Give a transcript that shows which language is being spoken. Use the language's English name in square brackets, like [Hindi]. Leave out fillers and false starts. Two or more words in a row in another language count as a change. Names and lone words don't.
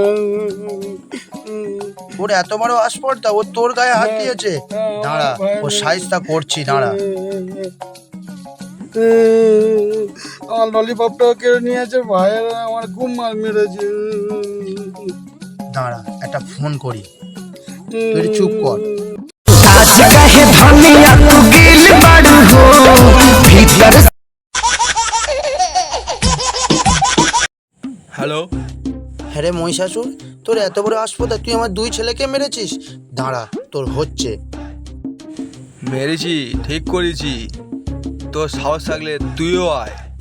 [Bangla] ওর এত বড় আসপর্দা, ও তোর গায়ে হাত দিয়েছে? দাঁড়া, ও সাইজটা করছি, দাঁড়া। আমার ললিপপটাও কেড়ে নিয়েছে, ভাইয়ের আমার খুব মার মেরেছে। দাঁড়া, একটা ফোন করি, তুই চুপ কর। [Bhojpuri] आज कहे धनिया तू गिल बाड़ू हो भीतर [Bangla] হ্যালো, হ্যাঁ রে মহিষাসুর, তোর এত বড় আসপর্দা, তুই আমার 2 ছেলেকে মেরেছিস? দাঁড়া, তোর হচ্ছে। মেরেছি, ঠিক করেছি। তোর সাহস থাকলে তুইও আয়।